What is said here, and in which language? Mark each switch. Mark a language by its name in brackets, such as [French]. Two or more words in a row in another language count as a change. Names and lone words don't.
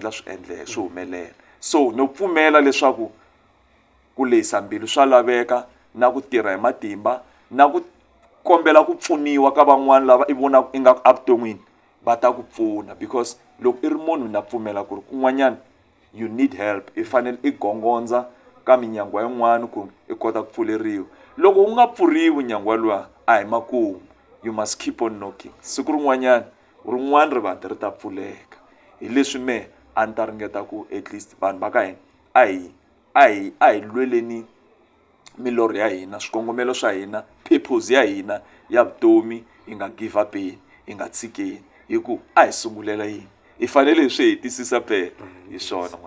[Tsonga] endla swi humelela so no pfumela leswaku ku lehisa mbilu swa laveka na ku tirha hi matimba na ku kombela ku pfuniwa ka van'wana lava I vonaka ingaku a vuton'wini va ta ku pfuna because loko I ri munhu na pfumela ku ri kun'wanyana [English] you need help [Tsonga] I fanele I gongondza ka minyangwa yin'wana ku I kota ku pfuleriwa loko u nga pfuriwi nyangwa luwa a hi makumu [English] you must keep on knocking [Tsonga] siku rin'wana rivanti ri ta pfuleka hi leswi me a ni ta ringeta ku [English] at least [Tsonga] vanhu va ka hina a hi lweleni milorho ya hina swikongomelo swa hina purpose ya hina ya vutomi hi nga [English] give upeni [Tsonga] hi nga tshikeni hi ku a hi sungulela yini hi fanele hi swi hetisisa phela hi swona n'wana